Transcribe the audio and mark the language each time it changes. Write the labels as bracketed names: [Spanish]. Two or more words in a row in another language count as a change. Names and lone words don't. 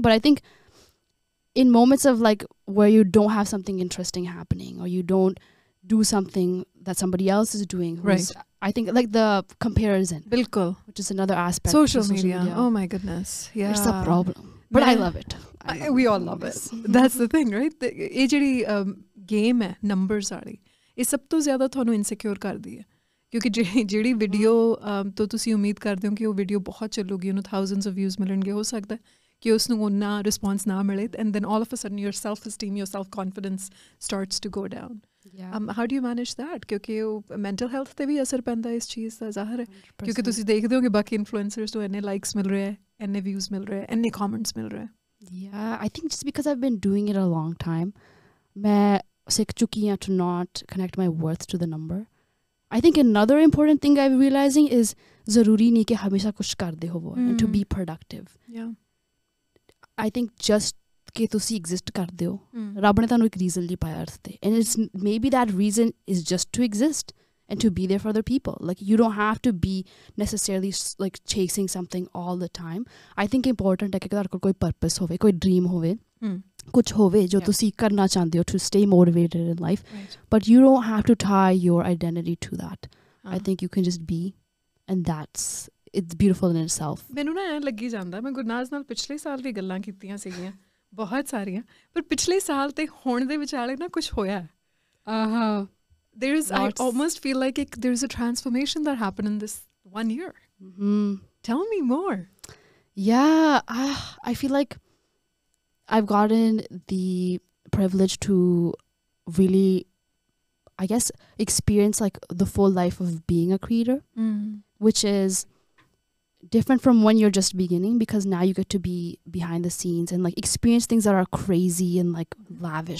[English] But I think in moments of like where you don't have something interesting happening or you don't do something that somebody else is doing, right? I think like the comparison, Bilkul, which is another aspect. Social media. Oh my goodness. Yeah. It's a problem. But I love it. We all love it. That's the thing, right? [Punjabi] ਇਹ ਜਿਹੜੀ game ਹੈ numbers ਵਾਲੀ, ਇਹ ਸਭ ਤੋਂ ਜ਼ਿਆਦਾ ਤੁਹਾਨੂੰ ਇਨਸਿਕਿਉਰ ਕਰਦੀ ਹੈ, ਕਿਉਂਕਿ ਜਿਹੜੀ ਵੀਡੀਓ ਤੋਂ ਤੁਸੀਂ ਉਮੀਦ ਕਰਦੇ ਹੋ ਕਿ ਉਹ ਵੀਡੀਓ ਬਹੁਤ ਚੱਲੂਗੀ, ਉਹਨੂੰ [English] thousands of views [Punjabi] ਮਿਲਣਗੇ, ਹੋ ਸਕਦਾ ਕਿ ਉਸਨੂੰ ਉਨਾ ਰਿਸਪੌਂਸ ਨਾ ਮਿਲੇ, [English] and then all of a sudden your self-esteem, your self-confidence starts to go down. How do you manage that? [Punjabi] ਕਿਉਂਕਿ ਉਹ [English] mental health [Punjabi] ਤੇ ਵੀ ਅਸਰ ਪੈਂਦਾ ਇਸ ਚੀਜ਼ ਦਾ, ਜ਼ਾਹਰ ਹੈ, ਕਿਉਂਕਿ ਤੁਸੀਂ ਦੇਖਦੇ ਹੋ ਕਿ ਬਾਕੀ ਇਨਫਲੂਐਂਸਰਸ ਤੋਂ ਇੰਨੇ ਲਾਈਕਸ ਮਿਲ ਰਹੇ ਹੈ, ਇੰਨੇ views ਮਿਲ ਰਹੇ ਹੈ, ਇੰਨੇ comments ਮਿਲ ਰਹੇ ਹੈ. [English] Yeah, I think just because I've been doing it a long time, [Hindi] मैं सीख चुकी हूँ [English] to not connect my worth to the number. I think another important thing I'm realizing is [Hindi] ज़रूरी नहीं कि हमेशा कुछ करते हो वो, [English] and to be productive. Yeah. I think just [Punjabi] ਕਿ ਤੁਸੀਂ exist ਕਰਦੇ ਹੋ, ਰੱਬ ਨੇ ਤੈਨੂੰ ਇੱਕ reason ਲਈ ਪਾਇਆ earth ਤੇ, [English] and it's maybe that reason is just to exist and to be there for other people. Like you don't have to be necessarily like chasing something all the time. I think important [Punjabi] ਹੈ ਕਿ ਅਗਰ ਕੋਈ purpose ਹੋਵੇ, ਕੋਈ dream ਹੋਵੇ, ਕੁਝ ਹੋਵੇ ਜੋ ਤੁਸੀਂ ਕਰਨਾ ਚਾਹੁੰਦੇ ਹੋ [English] to stay motivated in life, but you don't have to tie your identity to that. I think you can just be, and it's beautiful in itself. [Punjabi] ਮੈਨੂੰ ਨਾ ਐਂ ਲੱਗੀ ਜਾਂਦਾ, ਮੈਂ ਗੁਰਨਾਜ਼ ਨਾਲ ਪਿਛਲੇ ਸਾਲ ਵੀ ਗੱਲਾਂ ਕੀਤੀਆਂ ਸੀਗੀਆਂ ਬਹੁਤ ਸਾਰੀਆਂ, ਪਰ ਪਿਛਲੇ ਸਾਲ ਤੇ ਹੁਣ ਦੇ ਵਿਚਾਲੇ ਨਾ ਕੁਝ ਹੋਇਆ. [English] I almost feel like there's a transformation that happened in this 1 year. Tell me more. Yeah, I feel like I've gotten the privilege to really, I guess, experience like the full life of being a creator, which is different from when you're just beginning, because now you get to be behind the scenes and like experience things that are crazy and like lavish.